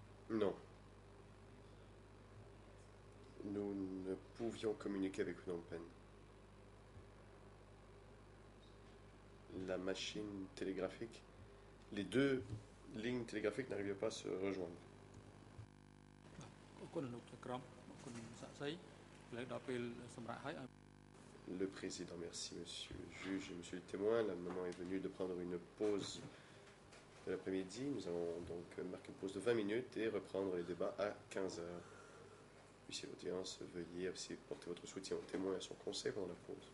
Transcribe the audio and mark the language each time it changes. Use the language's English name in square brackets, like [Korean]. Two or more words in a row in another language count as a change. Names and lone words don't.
[French] Non. Nous ne pouvions communiquer avec Phnom Penh. La machine télégraphique, les deux lignes télégraphiques n'arrivaient pas à se rejoindre. [Khmer] អរគុណលោកក្រមអរគុណសាក់សីឥឡូវដល់ពេលសម្រាប់ឲ្យ [French] Le président, merci monsieur le juge et monsieur le témoin. Le moment est venu de prendre une pause de l'après-midi. Nous allons donc marquer une pause de 20 minutes et reprendre les débats à 15 heures. Puissiez l'audience, veuillez aussi porter votre soutien au témoin et à son conseil pendant la pause.